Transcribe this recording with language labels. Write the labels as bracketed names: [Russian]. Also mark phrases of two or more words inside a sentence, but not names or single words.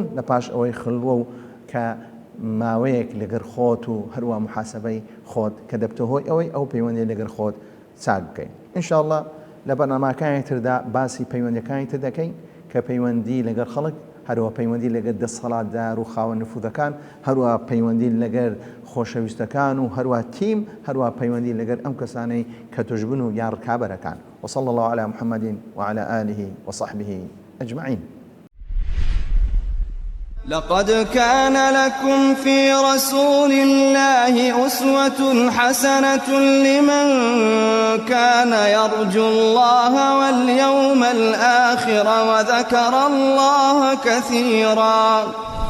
[Central Kurdish] لە پاش ئەوەی خلوە و کە ماوەیەک لەگەر خۆت و هەروە محاسبەی خۆت کە دەبتە هۆی ئەوەی ئەو پەیوەندی لەگەر خۆت چاک بکەین ئینشاءالله لە بەرنامەکانی تردا باسی پەیوەندیەکانی تر دەکەین کە پەیوەندی لەگەر خەڵک هەروە پەیوەندی لەگەر دەسەڵاتدار و خاوەن نفوذەکان هەروە پەیوەندی لەگەر خۆشەویستەکان و هەروە تیم هەروە پەیوەندی لەگەر ئەم کەسانەی کە توشبن و یان ڕکابەرەکان [Arabic] وصلى الله على محمد وعلى آله وصحبه أجمعين. لقد كان لكم في رسول الله أسوة حسنة لمن كان يرجو الله واليوم الآخر وذكر الله كثيرا